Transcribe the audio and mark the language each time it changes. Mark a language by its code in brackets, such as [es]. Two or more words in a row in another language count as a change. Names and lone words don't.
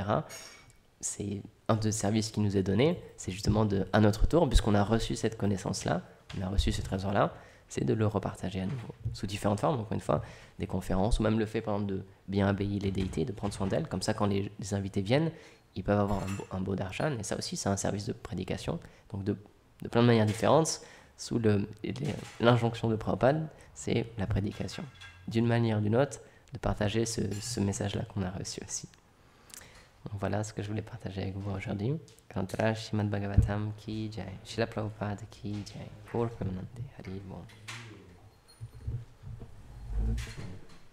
[fr] C'est un des services qui nous est donné, c'est justement à notre tour, puisqu'on a reçu cette connaissance-là, on a reçu ce trésor-là, c'est de le repartager à nouveau, sous différentes formes, encore une fois, des conférences, ou même le fait, par exemple, de bien habiller les déités, de prendre soin d'elles, comme ça, quand les invités viennent, ils peuvent avoir un beau darshan, et ça aussi, c'est un service de prédication, donc de plein de manières différentes, sous l'injonction de Prabhupada, c'est la prédication. D'une manière ou d'une autre, de partager ce message-là qu'on a reçu aussi. Donc voilà ce que je voulais partager avec vous aujourd'hui. [hi] Kantra Shrimad Bhagavatam ki jai, Srila Prabhupada ki jai, [bn] Gaur Premanande, Hari Bol.